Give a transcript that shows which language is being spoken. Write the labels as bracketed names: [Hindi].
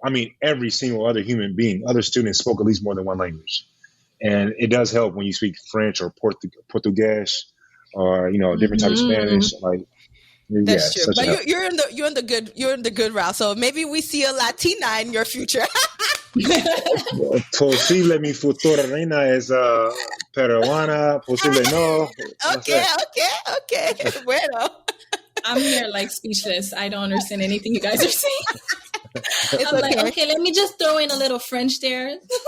[English] I mean, every single other human being, other students spoke at least more than one language, and it does help when you speak French or Portuguese or different type of Spanish. Like. That's true, but you're in the good route. So maybe we see a Latina in your future. [Spanish] Posible, mi futura reina es peruana. Posible no. Okay. Bueno. [English] I'm here like speechless. I don't understand anything you guys are saying. I'm okay. Like, okay, let me just throw in a little French there.